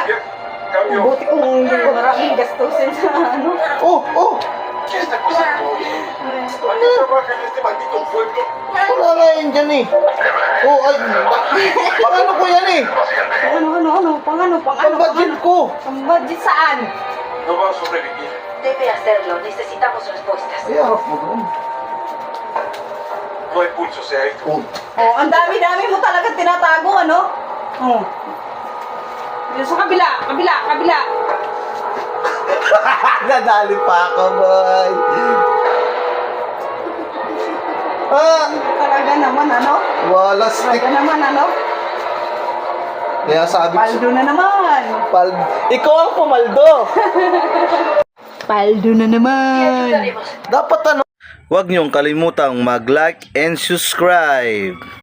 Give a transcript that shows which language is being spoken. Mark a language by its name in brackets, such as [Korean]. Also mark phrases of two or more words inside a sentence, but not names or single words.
[Filipino] Buti kung hindi ko maraming gastusin sa ano. Oh. Wala nga yun dyan eh. Oh, ay. Pang ano ko yan eh. Pang ano? Pang-budget ko. Pang budget saan? [Spanish] No va a sobrevivir. Debe hacerlo. Necesitamos respuestas. [Filipino] Ay, harap mo doon. [Spanish] No hay pulso, se ha ido. [Filipino] Oh. Oh, ang dami-dami mo talaga tinatago, ano? Oh. Dito sa kabila. Nadali pa ako, boy. Talaga naman, ano? Wala stick. Talaga naman, ano? Kaya sabi ko, Paldo na naman. ikaw ang pumaldo. Paldo na naman. [Spanish] Ayudaremos. [Filipino] Dapat Huwag niyong kalimutang mag- [English] like and subscribe.